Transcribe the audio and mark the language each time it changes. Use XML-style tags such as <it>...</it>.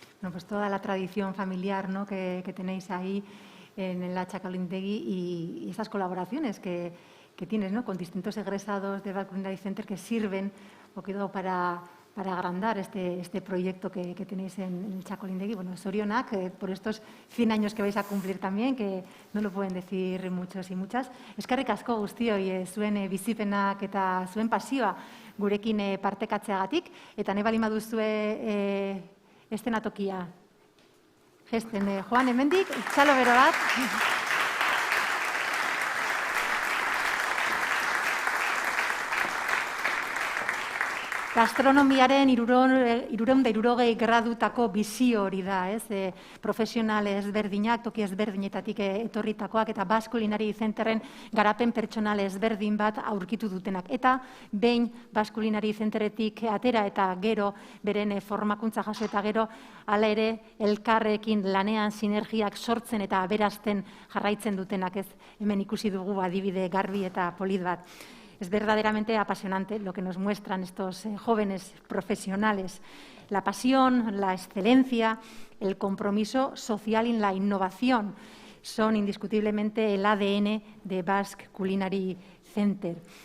<es>Bueno, pues toda la tradición familiar, ¿no?, que tenéis ahí en la Txakolintegi y esas colaboraciones que tienes, ¿no?, con distintos egresados de Basque Culinary Center que sirven un poquito para agrandar este proyecto que tenéis en el Txakolintegi. Bueno, zorionak, por estos 100 años que vais a cumplir también, que no lo pueden decir muchos y muchas.</es> <eu>Eskerrik asko guztioi zuen bizipenak eta zuen pasioa gurekin partekatzeagatik, eta nahi baldin baduzue eszenatokia gesten joan hemendik, txalo bero bat. Gastronomiaren 360 gradutako bizio hori da, ez? Profesional ezberdinak, toki ezberdinetatik etorritakoak eta Basque Culinary Centerren garapen pertsonal ezberdin bat aurkitu dutenak. Eta behin Basque Culinary Centerretik atera eta gero beren formakuntza jaso eta gero hala ere elkarrekin lanean sinergiak sortzen eta aberazten jarraitzen dutenak, ez? Hemen ikusi dugu adibide garbi eta polit bat.</eu> <es>Es verdaderamente apasionante lo que nos muestran estos jóvenes profesionales. La pasión, la excelencia, el compromiso social y la innovación son indiscutiblemente el ADN de Basque Culinary Center.</es>